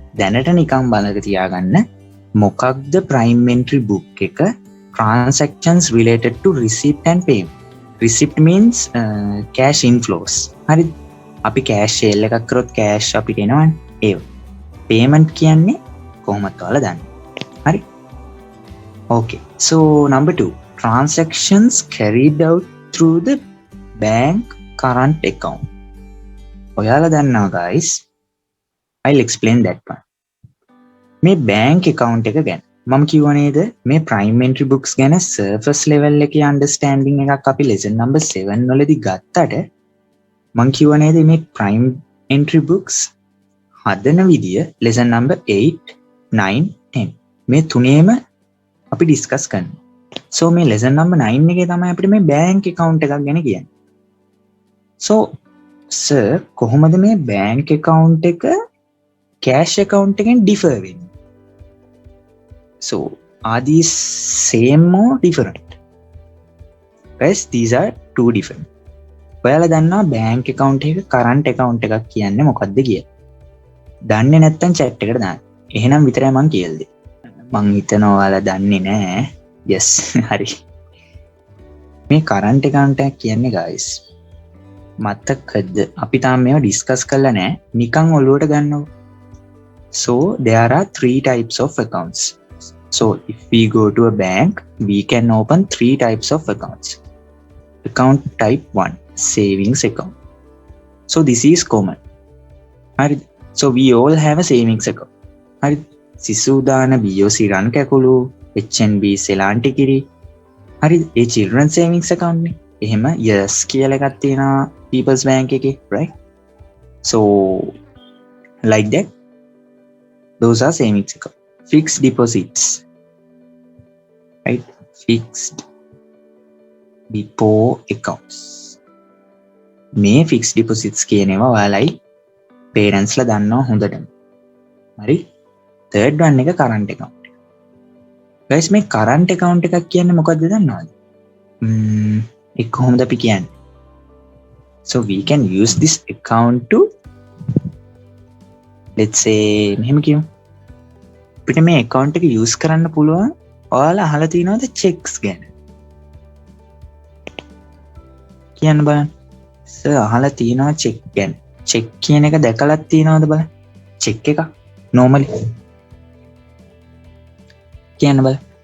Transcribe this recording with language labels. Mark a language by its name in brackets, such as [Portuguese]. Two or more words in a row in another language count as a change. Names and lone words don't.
[Sinhala] දැනට නිකන් බලක තියාගන්න. මොකක්ද [English] prime entry book [Sinhala] එක? [English] Transactions related to receipt and payment. Receipt means cash inflows. [Sinhala] හරි. අපි [English] cash sale [Sinhala] එකක් කරොත් cash අපිට එනවනේ. ඒව. Payment කියන්නේ කොහොමද ඔයාලා දන්නේ? හරි. [English] Okay. So number 2. Transactions carried out through the bank current account. [Sinhala] ඔයාලා දන්නවා [English] guys. I'll explain that one. [Sinhala] මේ [English] bank account [Sinhala] එක ගැන මම කිව්වා නේද මේ [English] prime entry books [Sinhala] ගැන [English] surface level [Sinhala] එකේ understanding එකක් අපි [English] lesson number 7 [Sinhala] වලදී ගත්තට මම කිව්වා නේද මේ [English] prime entry books [Sinhala] හදන විදිය [English] lesson number 8 9 10 [Sinhala] මේ තුනේම අපි discuss කරනවා. So මේ [English] lesson number 9 [Sinhala] එකේ තමයි අපිට මේ [English] bank account [Sinhala] එකක් ගැන කියන්නේ. So sir කොහොමද මේ [English] bank account [Sinhala] එක [English] cash account [Sinhala] එකෙන් differ වෙන්නේ? [English] So, are these same or different? Guys, these are two different. [Sinhala] ඔයාලා දන්නවා [English] bank account [Sinhala] එක [English] current account [Sinhala] එකක් කියන්නේ මොකක්ද කියලා? දන්නේ නැත්නම් chat එකට දාන්න. එහෙනම් විතරයි මම කියලා දෙන්නේ. මං හිතනවා ඔයාලා දන්නේ නැහැ. Yes, හරි. මේ [English] current account [Sinhala] එක කියන්නේ guys මතකද අපි තාම මේව discuss කරලා නැහැ. නිකන් ඔළුවට ගන්නකො. [English] So, there are 3 types of accounts. So if we go to a bank, we can open 3 types of accounts. Account type 1, savings account. So this is common. So we all have a savings account. Sisudana BOC Ran Kakulu, HNB Selanti Kiri. A children's savings account. [Sinhala] Ehema yes කියලා එකක් තියෙනවා People's Bank එකේ, [English] right? So like that, those are savings account. Fixed deposits, right? Fixed depot accounts. [Sinhala] මේ [English] fixed deposits [Sinhala] කියනවා ඔයාලයි parents ලා දන්නවා හොඳටම. හරි? [English] third one එක current account. [Sinhala] guys මේ [English] current account [Sinhala] එකක් කියන්නේ මොකක්ද දන්නවද? ඒක කොහොමද අපි කියන්නේ? [English] So we can use this account to, let's say [Sinhala] මෙහෙම කියමු. අපිට මේ account එක use කරන්න පුළුවන් ඔයාලා අහලා තියෙනවද checks ගැන? කියන්න බලන්න. සර් අහලා තියෙනවා check ගැන. check කියන එක දැකලා තියෙනවද බලන්න? check එක normally කියන්න බලන්න.